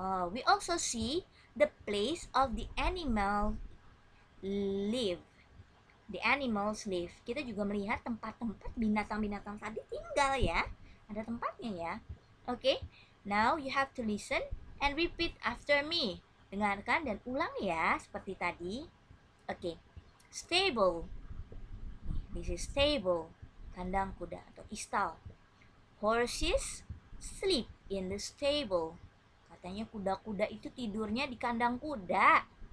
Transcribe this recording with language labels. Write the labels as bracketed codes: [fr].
[en] We also see the place of the animal live. The animals live. [id] Kita juga melihat tempat-tempat binatang-binatang tadi tinggal ya. Ada tempatnya ya. [en] Okay, now you have to listen and repeat after me. [id] Dengarkan dan ulang ya, seperti tadi. [en] Okay, stable. This is stable. [id] Kandang kuda atau istal. [en] Horses sleep in the stable. [id] Katanya kuda-kuda itu tidurnya di kandang kuda.